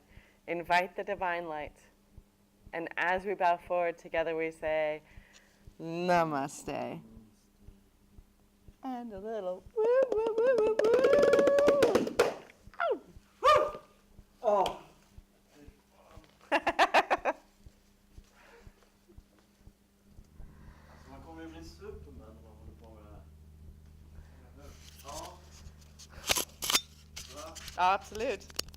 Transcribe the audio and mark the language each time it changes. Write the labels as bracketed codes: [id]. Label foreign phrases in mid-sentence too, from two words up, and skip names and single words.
[en] Invite the divine light. And as we bow forward together, we say, Namaste. And a little woo, woo, woo, woo, woo. Ow. Oh. [sv] Man kommer ju bli Superman om man håller på med det här. Ja. Absolut.